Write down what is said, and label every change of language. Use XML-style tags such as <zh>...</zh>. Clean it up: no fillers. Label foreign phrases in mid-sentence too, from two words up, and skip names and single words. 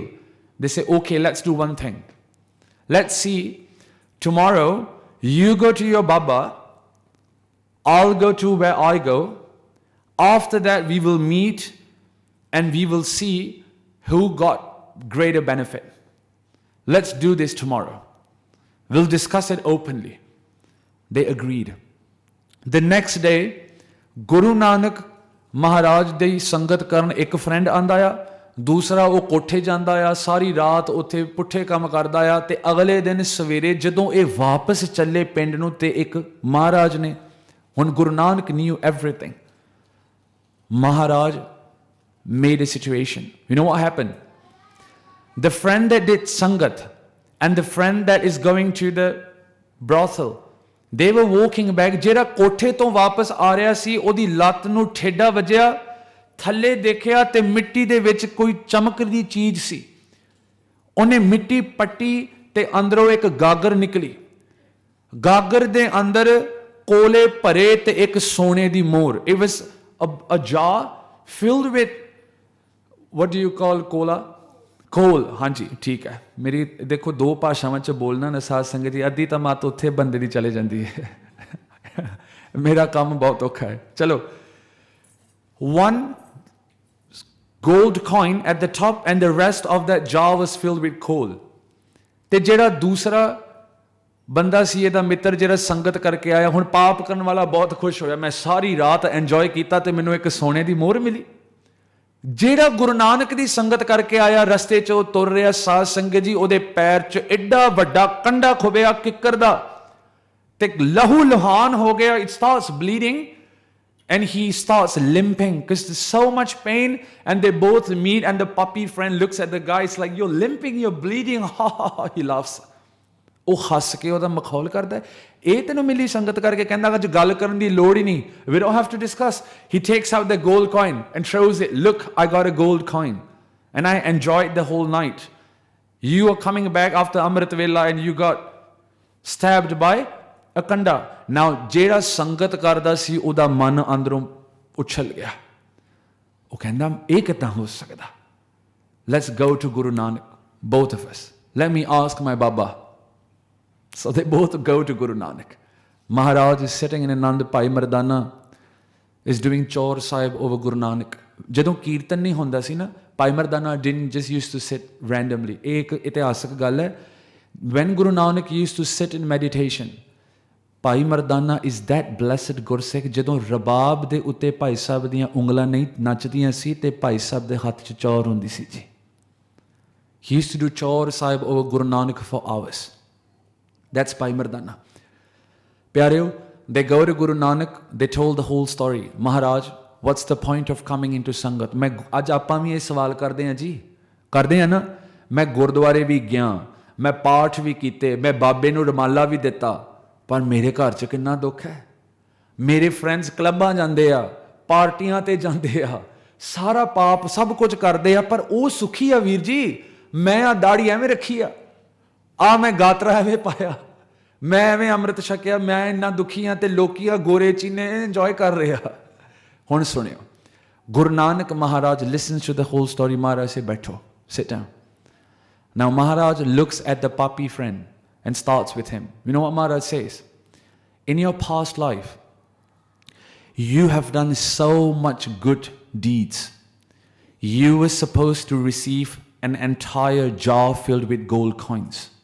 <en>They say, okay, let's do one thing. Let's see, tomorrow you go to your Baba, I'll go to where I go. After that we will meet and we will see who got greater benefit. Let's do this tomorrow. We'll discuss it openly. They agreed. The next day,</en> <pa>ਗੁਰੂ ਨਾਨਕ ਮਹਾਰਾਜ ਦੀ ਸੰਗਤ ਕਰਨ ਇੱਕ ਫਰੈਂਡ ਆਉਂਦਾ ਆ, ਦੂਸਰਾ ਉਹ ਕੋਠੇ ਜਾਂਦਾ ਆ, ਸਾਰੀ ਰਾਤ ਉੱਥੇ ਪੁੱਠੇ ਕੰਮ ਕਰਦਾ ਆ, ਤੇ ਅਗਲੇ ਦਿਨ ਸਵੇਰੇ ਜਦੋਂ ਇਹ ਵਾਪਸ ਚੱਲੇ ਪਿੰਡ ਨੂੰ, ਤੇ ਇੱਕ ਮਹਾਰਾਜ ਨੇ, ਹੁਣ ਗੁਰੂ ਨਾਨਕ</pa> <en>knew everything. Maharaj made a situation. You know what happened? The friend that did Sangat and the friend that is going to the brothel, they were walking back.</en> <pa>ਜਿਹੜਾ ਕੋਠੇ ਤੋਂ ਵਾਪਸ ਆ ਰਿਹਾ ਸੀ, ਉਹਦੀ ਲੱਤ ਨੂੰ ਠੇਡਾ ਵੱਜਿਆ, ਥੱਲੇ ਦੇਖਿਆ ਤੇ ਮਿੱਟੀ ਦੇ ਵਿੱਚ ਕੋਈ ਚਮਕਦੀ ਚੀਜ਼ ਸੀ. ਉਹਨੇ ਮਿੱਟੀ ਪੱਟੀ ਤੇ ਅੰਦਰੋਂ ਇੱਕ ਗਾਗਰ ਨਿਕਲੀ. ਗਾਗਰ ਦੇ ਅੰਦਰ ਕੋਲੇ ਭਰੇ ਤੇ ਇੱਕ ਸੋਨੇ ਦੀ ਮੋਹਰ.</pa> <en>It was a jar filled with, what do you call ਕੋਲਾ?</en> <pa>ਕੋਲ. ਹਾਂਜੀ ਠੀਕ ਹੈ. ਮੇਰੀ ਦੇਖੋ ਦੋ ਭਾਸ਼ਾਵਾਂ 'ਚ ਬੋਲਣਾ ਨਾ ਸਾਧ ਸੰਗਤ ਜੀ, ਅੱਧੀ ਤਾਂ ਮੱਤ ਉੱਥੇ ਬੰਦੇ ਦੀ ਚਲੇ ਜਾਂਦੀ ਹੈ. ਮੇਰਾ ਕੰਮ ਬਹੁਤ ਔਖਾ ਹੈ. ਚਲੋ,</pa> <en>one gold coin at the top and the rest of that jar was filled with coal.</en> <pa>ਤੇ ਜਿਹੜਾ ਦੂਸਰਾ ਬੰਦਾ ਸੀ, ਇਹਦਾ ਮਿੱਤਰ ਜਿਹੜਾ ਸੰਗਤ ਕਰਕੇ ਆਇਆ, ਹੁਣ ਪਾਪ ਕਰਨ ਵਾਲਾ ਬਹੁਤ ਖੁਸ਼ ਹੋਇਆ, ਮੈਂ ਸਾਰੀ ਰਾਤ ਇੰਜੋਏ ਕੀਤਾ ਤੇ ਮੈਨੂੰ ਇੱਕ ਸੋਨੇ ਦੀ ਮੋਹਰ ਮਿਲੀ. ਜਿਹੜਾ ਗੁਰੂ ਨਾਨਕ ਦੀ ਸੰਗਤ ਕਰਕੇ ਆਇਆ, ਰਸਤੇ 'ਚ ਉਹ ਤੁਰ ਰਿਹਾ, ਸਾਧ ਸੰਗਤ ਜੀ, ਉਹਦੇ ਪੈਰ 'ਚ ਐਡਾ ਵੱਡਾ ਕੰਡਾ ਖੁੱਭਿਆ ਕਿੱਕਰ ਦਾ, ਤੇ ਲਹੂ ਲੁਹਾਨ ਹੋ ਗਿਆ.</pa> <en>It starts bleeding. And he starts limping because there's so much pain, and they both meet, and the puppy friend looks at the guy, it's like, you're limping, you're bleeding. He laughs.</en> <pa>ਉਹ ਹੱਸ ਕੇ ਉਹਦਾ ਮਖੌਲ ਕਰਦਾ, ਇਹ ਤੈਨੂੰ ਮਿਲੀ ਸੰਗਤ ਕਰਕੇ, ਕਹਿੰਦਾ ਅੱਜ ਗੱਲ ਕਰਨ ਦੀ ਲੋੜ ਹੀ ਨਹੀਂ,</pa> <en>we don't have to discuss. He takes out the gold coin and shows it. Look, I got a gold coin and I enjoyed the whole night. You are coming back after Amrit Vela and you got stabbed by a kanda.</en> <pa>Now ਜਿਹੜਾ ਸੰਗਤ ਕਰਦਾ ਸੀ, ਉਹਦਾ ਮਨ ਅੰਦਰੋਂ ਉਛਲ ਗਿਆ. ਉਹ ਕਹਿੰਦਾ ਇਹ ਕਿੱਦਾਂ ਹੋ ਸਕਦਾ?</pa> <en>Let's go to Guru Nanak, both of us. Let me ask my Baba. So they both go to Guru Nanak. Maharaj is sitting in Anand. Bhai Mardana is doing Chaur Sahib over Guru Nanak.</en> <pa>ਜਦੋਂ ਕੀਰਤਨ ਨਹੀਂ ਹੁੰਦਾ ਸੀ ਨਾ,</pa> <en>Bhai Mardana didn't just used to sit randomly.</en> <pa>ਇਹ ਇੱਕ ਇਤਿਹਾਸਕ ਗੱਲ ਹੈ.</pa> <en>When Guru Nanak used to sit in meditation,</en> <pa>ਭਾਈ ਮਰਦਾਨਾ</pa> <en>is that blessed</en> <pa>ਗੁਰਸਿੱਖ, ਜਦੋਂ ਰਬਾਬ ਦੇ ਉੱਤੇ ਭਾਈ ਸਾਹਿਬ ਦੀਆਂ ਉਂਗਲਾਂ ਨਹੀਂ ਨੱਚਦੀਆਂ ਸੀ ਤੇ ਭਾਈ ਸਾਹਿਬ ਦੇ ਹੱਥ 'ਚ ਚੌਰ ਹੁੰਦੀ ਸੀ ਜੀ.</pa> <en>He used to do Chaur Sahib over Guru Nanak for hours. That's Bhai Mardana. Pyareo, they go to Guru Nanak, they told the whole story. Maharaj, what's the point of coming into Sangat?</en> <pa>ਮੈਂ ਅੱਜ ਆਪਾਂ ਵੀ ਇਹ ਸਵਾਲ ਕਰਦੇ ਹਾਂ ਜੀ, ਕਰਦੇ ਹਾਂ ਨਾ. ਮੈਂ ਗੁਰਦੁਆਰੇ ਵੀ ਗਿਆ, ਮੈਂ ਪਾਠ ਵੀ ਕੀਤੇ, ਮੈਂ ਬਾਬੇ ਨੂੰ ਰੁਮਾਲਾ ਵੀ ਦਿੱਤਾ, ਪਰ ਮੇਰੇ ਘਰ 'ਚ ਕਿੰਨਾ ਦੁੱਖ ਹੈ. ਮੇਰੇ</pa> <en>friends clubs</en> <pa>ਜਾਂਦੇ ਆ, ਪਾਰਟੀਆਂ ਤੇ ਜਾਂਦੇ ਆ, ਸਾਰਾ ਪਾਪ ਸਭ ਕੁਝ ਕਰਦੇ ਆ, ਪਰ ਉਹ ਸੁਖੀ ਆ ਵੀਰ ਜੀ. ਮੈਂ ਆ ਦਾੜੀ ਐਵੇਂ ਰੱਖੀ ਆ ਮੈਂ ਗਾਤਰਾ ਐਵੇਂ ਪਾਇਆ, ਮੈਂ ਐਵੇਂ ਅੰਮ੍ਰਿਤ ਛਕਿਆ, ਮੈਂ ਇੰਨਾ ਦੁਖੀ ਆ, ਤੇ ਲੋਕੀ ਆ ਗੋਰੇ ਚੀਨੇ ਇੰਜੋਏ ਕਰ ਰਹੇ ਆ. ਹੁਣ ਸੁਣਿਓ, ਗੁਰੂ ਨਾਨਕ ਮਹਾਰਾਜ</pa> <en>listens to the whole story.</en> <pa>ਮਹਾਰਾਜ ਸੇ ਬੈਠੋ,</pa> <en>sit down. Now Maharaj looks at the puppy friend and starts with him. You know what Maharaj says? In your past life, you have done so much good deeds. You were supposed to receive an entire jar filled with gold coins.</en>